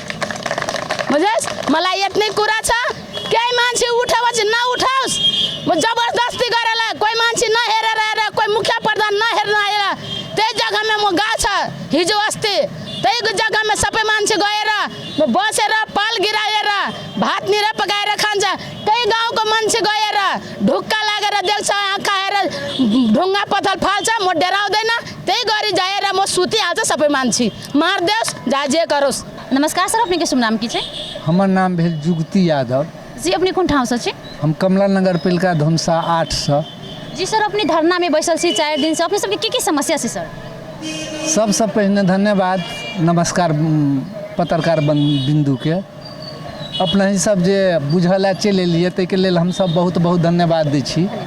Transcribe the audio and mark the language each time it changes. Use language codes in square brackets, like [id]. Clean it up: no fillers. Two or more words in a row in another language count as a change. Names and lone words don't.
[ne] बुझेस् मलाई यत्नै कुरा छ केही मान्छे उठापछि नउठाओस् म जबरजस्ती गरेर कोही मान्छे नहेरेर कोही मुखिया प्रधान नहेर्न आएर त्यही जग्गामा म गएको छ हिजो अस्ति त्यही जग्गामा सबै मान्छे गएर म बसेर पाल गिराएर भात निरा पकाएर खान्छ त्यही गाउँको मान्छे गएर ढुक्का लागेर देख्छ आँखा हेरेर ढुङ्गा पत्थर फाल्छ म डराउँदैन त्यही गरी जाएर म सुतिहाल्छ सबै मान्छे मारिदेओस् जा जे करोस्। [mai] नमस्कार सर, अपने के शुभ नाम की छे? हमर नाम भेल जुगती यादव जी। अपने कौन ठाव से छे? हम कमला नगर पिलका धुमसा 800 जी। सर अपनी धरना में बैसल छी 4 दिन से अपने सबके की समस्या से सर? सबसे पहले धन्यवाद नमस्कार पत्रकार बिंदु के अपना ही सब जे बुझल चल एलिए ताहिके लेल हम सब बहुत बहुत धन्यवाद दै छी।